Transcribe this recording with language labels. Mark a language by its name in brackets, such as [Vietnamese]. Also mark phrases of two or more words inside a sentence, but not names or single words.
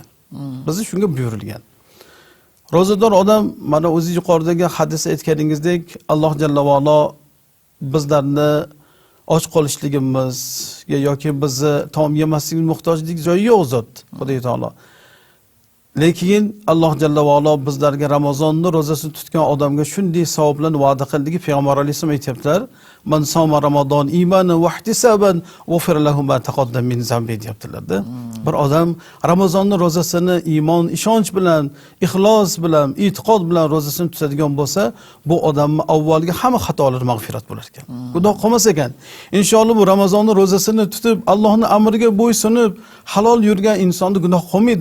[Uzbek] Bizni shunga buyurilgan. Rozador odam mana o'zi yuqoridagi hadisda aytganingizdek, Alloh [Arabic] جل وعلا [Uzbek] bizlarni och qolishligimizga yoki bizni taom yemasligimiz muhtojlik joyi yo'q zot, Xudo taolo. Lekin Alloh [Arabic] جل وعلا [Uzbek] bizlarga Ramazonni rozasini tutgan odamga shunday savoblarni va'da qildiki, Payg'ambar alayhisalom aytibdilar, [Arabic] "من صام رمضان إيمانا واحتسابا غفر له ما تقدم من ذنبه" [Uzbek] deyaptilar-da. Bir odam Ramazonni rozasini iymon, ishonch bilan, ixlos bilan, e'tiqod bilan rozasini tutadigan bo'lsa, bu odamning avvalgi hamma xatolari mag'firat bo'lar ekan. Xudo qolmas ekan. Inshaalloh bu Ramazonni rozasini tutib, Allohning amriga bo'ysunib, halol yurgan insonni gunoh qolmaydi.